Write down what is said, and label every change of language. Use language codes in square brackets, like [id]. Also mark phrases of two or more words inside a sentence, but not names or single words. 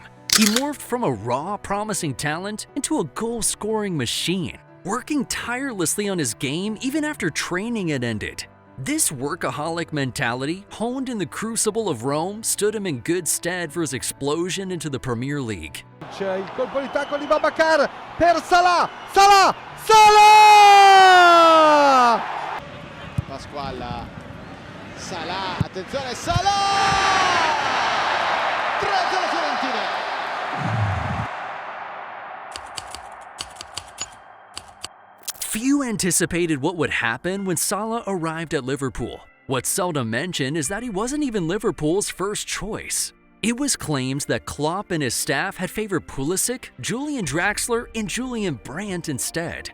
[en] He morphed from a raw, promising talent into a goal-scoring machine, working tirelessly on his game even after training had ended. This workaholic mentality, honed in the crucible of Rome, stood him in good stead for his explosion into the Premier League. [it] Il colpo di tacco di Babacar per Salah! Salah! Salah! Pasquale. Salah, attenzione, Salah! 3-0 Fiorentina. [en] Few anticipated what would happen when Salah arrived at Liverpool. What's seldom mentioned is that he wasn't even Liverpool's first choice. It was claimed that Klopp and his staff had favored Pulisic, Julian Draxler, and Julian Brandt instead.